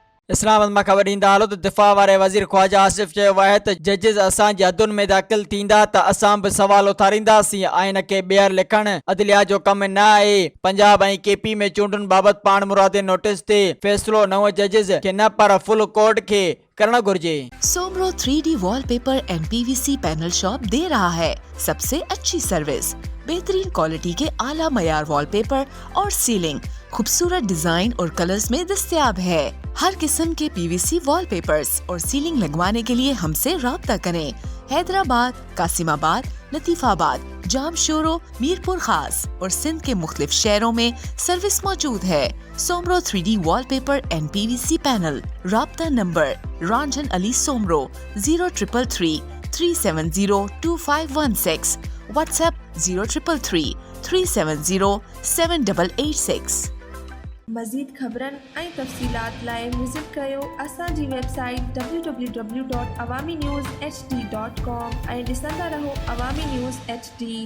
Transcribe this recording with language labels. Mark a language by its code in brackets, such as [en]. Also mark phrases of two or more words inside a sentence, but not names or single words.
[sd] اسلام آباد خبر ॾींदा हलो त दिफ़ा वारे वज़ीर ख़्वाजा आसिफ़ चयो आहे त जजिस असांजी हदुनि में दाख़िल थींदा त असां बि सवाल उथारींदासीं ऐं इन खे ॿीहर लिखणु अदलिया जो कमु न आहे। पंजाब ऐं केपी में चूंडुनि बाबति पाण मुरादे नोटिस ते फ़ैसिलो नव जजिस खे न पर फुल कोर्ट खे करणु घुर्जे। [ur] سومرو 3D وال پیپر اینڈ PVC پینل شاپ دے رہا ہے سب سے اچھی سروس، بہترین کوالٹی کے اعلیٰ معیار وال پیپر اور سیلنگ خوبصورت ڈیزائن اور کلرز میں دستیاب ہے. ہر قسم کے PVC وال پیپرز اور سیلنگ لگوانے کے لیے ہم سے رابطہ کریں. حیدرآباد، قاسم آباد، لطیف آباد، جامشورو، میرپور خاص اور سندھ کے مختلف شہروں میں سروس موجود ہے. سومرو 3D وال پیپر اینڈ PVC پینل. رابطہ نمبر رنجن علی سومرو 0333 370 2516، واٹس ایپ 0333 370 7886. [sd] मज़ीद ख़बरनि ऐं तफ़सीलात लाइ विज़िट कयो असांजी वेबसाइट www.awamiNewsHD.com ऐं ॾिसंदा रहो अवामी न्यूज़ HD।